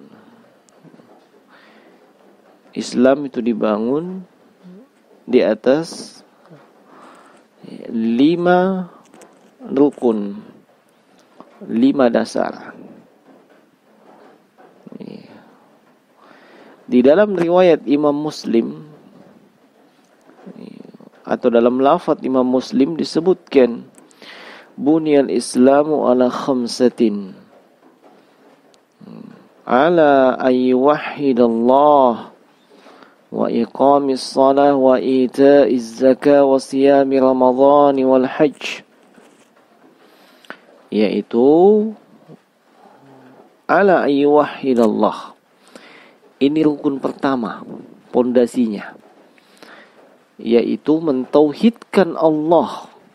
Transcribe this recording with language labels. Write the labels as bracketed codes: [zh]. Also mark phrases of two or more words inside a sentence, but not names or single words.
[id] Islam itu dibangun di atas 5 rukun, 5 dasar. Di dalam riwayat Imam Muslim atau dalam lafaz Imam Muslim disebutkan, [ar] "بني الإسلام على خمسة على أن يوحد الله وإقام الصلاة وإيتاء الزكاة وصيام رمضان والحج." Yaitu على أن يوحد الله. [id] Ini rukun pertama, pondasinya, yaitu mentauhidkan Allah.